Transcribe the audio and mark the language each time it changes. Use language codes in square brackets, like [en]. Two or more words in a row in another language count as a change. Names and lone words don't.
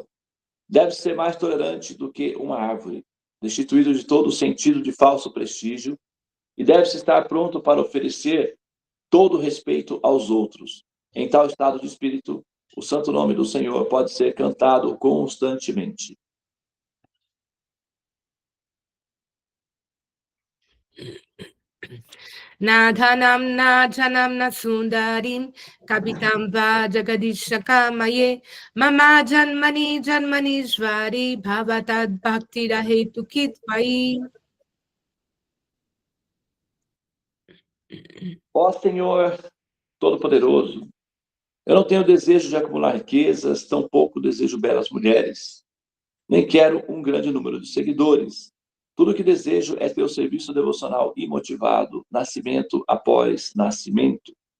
[pt] Deve ser mais tolerante do que uma árvore, destituído de todo o sentido de falso prestígio, e deve-se estar pronto para oferecer todo o respeito aos outros. Em tal estado de espírito, o santo nome do Senhor pode ser cantado constantemente. [sa] Nadhanam Najanam Nasundarim Kapitam Va Jagadishakamaye Mama Janmani Janmanishvari Bhavatad Bhakti Rahetu Kitvai. [pt] Ó Senhor Todo-Poderoso, eu não tenho desejo de acumular riquezas, tampouco desejo belas mulheres, nem quero um grande número de seguidores. Tudo o que desejo é ter o serviço devocional imotivado, nascimento após nascimento.